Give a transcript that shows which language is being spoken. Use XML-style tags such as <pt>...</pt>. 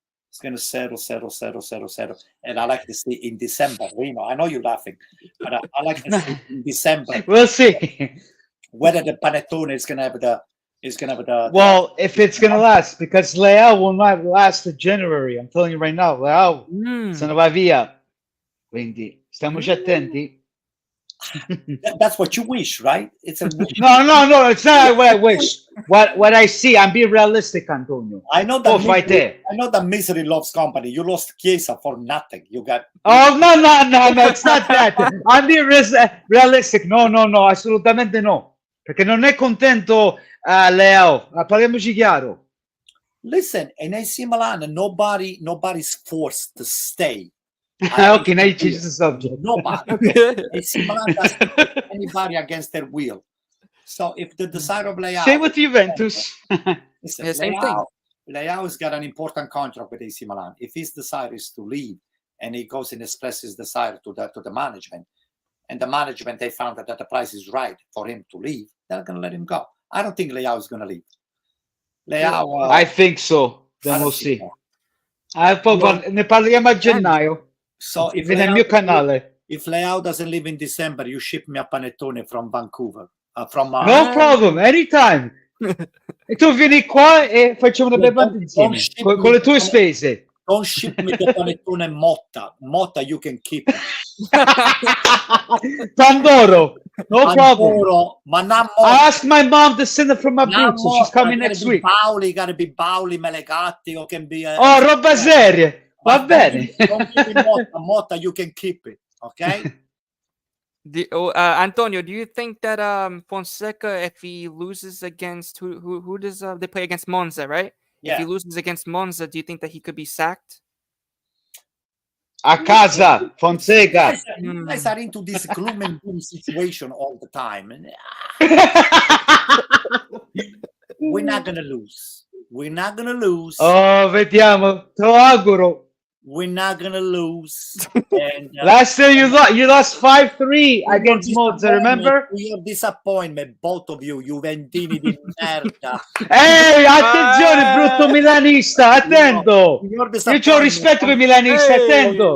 <en>It's going to settle. And I like to see in December, Reno, I know you're laughing, but I like to see in December. We'll see. Whether the panettone is going to have the... Well, if it's going to last, because Leao will not last to January. I'm telling you right now, Leao</en> <it>se ne va via. Quindi stiamoci attenti.</it> <en>That's what you wish, right? It's a wish. No, it's not what I wish. What I see, I'm being realistic, Antonio. I know that misery loves company. You lost Chiesa for nothing. You got... Oh, no, it's not that. I'm being realistic.</en> <it>No, assolutamente no. Perché non è contento Leao. Parliamoci chiaro.</it> <en>Listen, in AC Milan, nobody's forced to stay. Okay, now you change the subject. Nobody. AC Milan doesn't put anybody against their will. So if the desire of Leao... Same with Juventus. Listen, same thing. Leao has got an important contract with AC Milan. If his desire is to leave and he goes and expresses his desire to the management, and the management, they found that the price is right for him to leave, they're going to let him go. I don't think Leao is going to leave. Leao... I think so. Then we'll see.</en> <it>Ne parliamo a gennaio.</it> <en>So if</en> <it>nel mio canale.</it> <en>If Leao doesn't leave in December, you ship me a panettone from Vancouver. No problem, anytime.</en> <it>E tu vieni qua e facciamo una bevanda insieme con le tue spese.</it> <en>Don't ship me the panettone Motta. Motta, you can keep it. Pandoro, no problem.</en> <it>Ma non</it> <en>I asked my mom to send it from Abruzzo. She's coming next week. Gotta be Bauli, Melegatti, or can be...</en> <it>Oh, roba seria. Va bene.</it> <en>Don't give me Motta, you can keep it, okay? Antonio, do you think that Fonseca, if he loses against who does they play against Monza, right? Yeah. If he loses against Monza, do you think that he could be sacked?</en> <it>A casa, Fonseca.</it> <en>You guys are into this gloom and doom situation all the time. We're not gonna lose.</en> <it>Oh, vediamo. Te lo auguro.</it> <en>We're not gonna lose. And, last year you lost 5-3 against Monza, remember? Your disappointment, both of you,</en> <it>Juventini di merda. Ehi, attenzione, brutto milanista, attento. Io c'ho rispetto per i milanisti, attento.</it>